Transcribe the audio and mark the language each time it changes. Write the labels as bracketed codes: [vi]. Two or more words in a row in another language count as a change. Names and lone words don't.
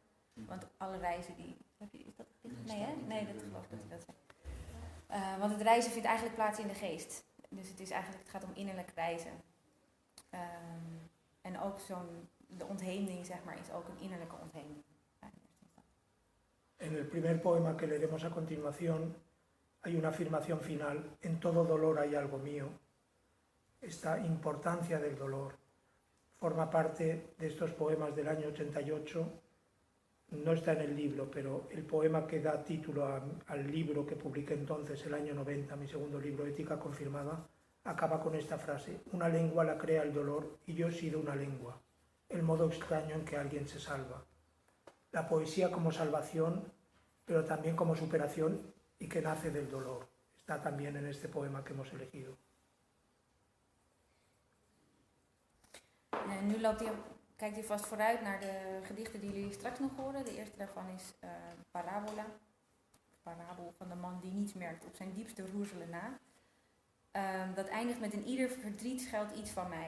[nl] Want alle reizen die... Is dat gedicht? Nee, hè? Nee, dat geloof ik dat hij dat zegt. Want het reizen vindt eigenlijk plaats in de geest. Dus het gaat om innerlijk reizen. En ook de ontheemding, zeg maar, is ook een innerlijke ontheemding. [es] En el primer poema que leeremos a continuación hay una afirmación final, en todo dolor hay algo mío. Esta importancia del dolor forma parte de estos poemas del año 88. No está en el libro, pero el poema que da título al libro que publiqué entonces, el año 90, mi segundo libro, Ética Confirmada, acaba con esta frase: una lengua la crea el dolor y yo he sido una lengua, el modo extraño en que alguien se salva. La poesía como salvación, pero también como superación y que nace del dolor. Está también en este poema que hemos elegido. [nl] Kijkt hij vast vooruit naar de gedichten die jullie straks nog horen. De eerste daarvan is Parabola. Parabel van de man die niets merkt op zijn diepste roerzelen na. Dat eindigt met: in ieder verdriet schuilt iets van mij.